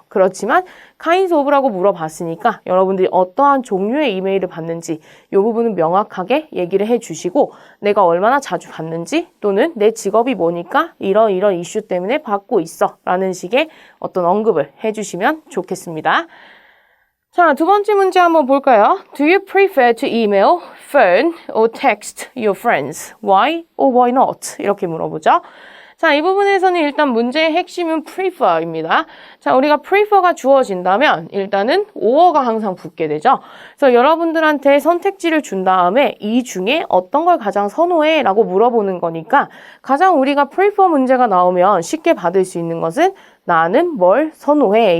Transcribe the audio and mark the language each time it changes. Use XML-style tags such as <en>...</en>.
<ko>그렇지만 kinds of라고 물어봤으니까 여러분들이 어떠한 종류의 이메일을 받는지 이 부분은 명확하게 얘기를 해주시고 내가 얼마나 자주 받는지 또는 내 직업이 뭐니까 이런 이슈 때문에 받고 있어 라는 식의 어떤 언급을 해주시면 좋겠습니다. 자, 두 번째 문제 한번 볼까요?</ko> <en>Do you prefer to email, phone, or text your friends? Why or why not?</en> <ko>이렇게 물어보죠. 자, 이 부분에서는 일단 문제의 핵심은 prefer입니다. 자, 우리가 prefer가 주어진다면 일단은 or가 항상 붙게 되죠. 그래서 여러분들한테 선택지를 준 다음에 이 중에 어떤 걸 가장 선호해? 라고 물어보는 거니까 가장 우리가 prefer 문제가 나오면 쉽게 받을 수 있는 것은 나는 뭘 선호해?</ko>